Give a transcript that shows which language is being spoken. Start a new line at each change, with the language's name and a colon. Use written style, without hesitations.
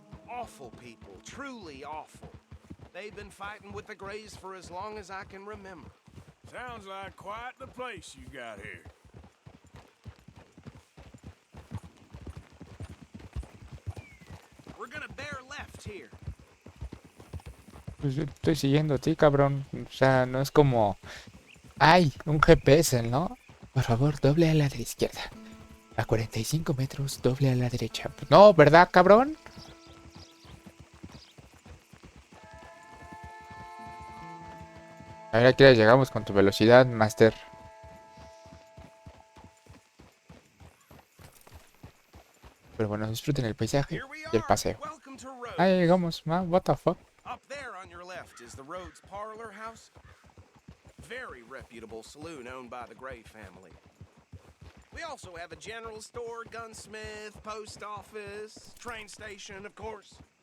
English: Awful people, truly awful. They've been fighting with the Grays for as long as I can remember. Sounds like quite the place you got here. We're gonna bear left here.
Spanish: Pues yo estoy siguiendo a ti, cabrón. O sea, no es como... ¡Ay! Un GPS, ¿no? Por favor, doble a la de la izquierda. A 45 metros, doble a la derecha. No, ¿verdad, cabrón? A ver, aquí ya llegamos con tu velocidad, Master. Pero bueno, disfruten el paisaje
English: Here we
Spanish: y el
English: are.
Spanish: paseo.
English: Welcome to Rhodes.
Spanish: Ahí llegamos, man.
English: What the fuck? Up there on your left is the Rhodes Parlor House. Very reputable saloon owned by the Gray family. We also have a general store, gunsmith, post office, train station, of course.